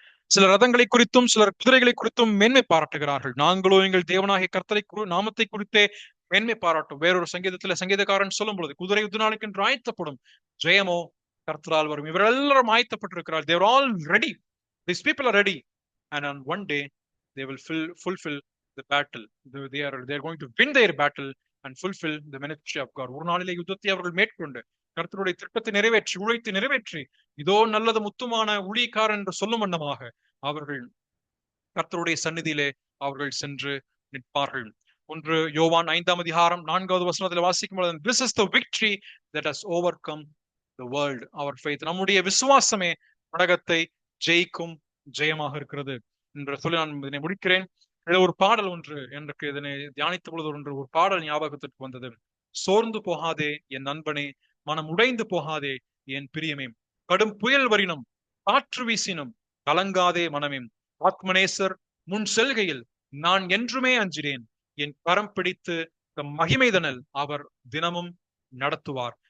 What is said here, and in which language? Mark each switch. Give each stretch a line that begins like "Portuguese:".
Tamil: சிலர் ரதங்களை குறித்தும் சிலர் குதிரைகளை குறித்தும் மேன்மை பாராட்டுகிறார்கள். நாங்களோ எங்கள் தேவனாகிய கர்த்தரை நாமத்தை குறித்தே மேன்மை பாராட்டும். வேறொரு சங்கீதத்துல சங்கீதக்காரன் சொல்லும் பொழுது, குதிரை யுத்த நாளுக்கு என்று ஆயத்தப்படும், ஜெயமோ கர்த்தரால் வரும். இவர் எல்லாரும் ஆயத்தப்பட்டிருக்கிறார்.
English: They are all ready. These people are ready. And on one day they will fulfill the battle. They are going to win their battle and fulfill the ministry of God.
Tamil: ஒரு நாளிலே யுத்தத்தை அவர்கள் மேற்கொண்டு கர்த்தருடைய திட்டத்தை நிறைவேற்றி உழைத்து நிறைவேற்றி இதோ நல்லது முத்துமான ஊழியக்காரன் என்று சொல்லும் வண்ணமாக அவர்கள் கர்த்தருடைய சந்நிதியிலே அவர்கள் சென்று நிற்பார்கள். ஒன்று யோவான் 5ஆம் அதிகாரம் 4வது வசனத்தில் வாசிக்கும் பொழுது,
English: this is the victory that has overcome the world, our faith.
Tamil: நம்முடைய விசுவாசமே உலகத்தை ஜெயிக்கும் ஜெயமாக இருக்கிறது என்று சொல்லி நான் இதனை முடிக்கிறேன். இதில் ஒரு பாடல் ஒன்று எனக்கு இதனை தியானித்த பொழுது ஒரு பாடல் ஞாபகத்திற்கு வந்தது. சோர்ந்து போகாதே என் நண்பனே, மனம் உடைந்து போகாதே என் பிரியமே, கடும் புயல் வரினும் காற்று வீசினும் கலங்காதே மனமே, ஆத்மநேசர் முன் செல்கையில் நான் என்றுமே அஞ்சினேன், என் கரம் பிடித்து மகிமைதனல் அவர் தினமும் நடத்துவார்.